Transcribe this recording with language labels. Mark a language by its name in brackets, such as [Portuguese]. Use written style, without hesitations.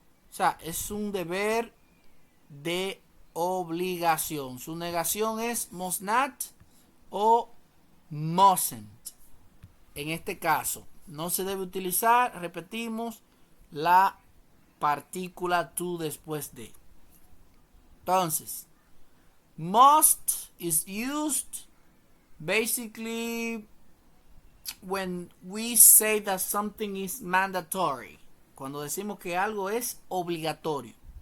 [Spanish] O sea, es un deber de obligación. Su negación es must not o mustn't. En este caso, no se debe utilizar, repetimos, la partícula to después de. [English] Entonces, must is used basically when we say that something is mandatory. [Spanish] Cuando decimos que algo es obligatorio.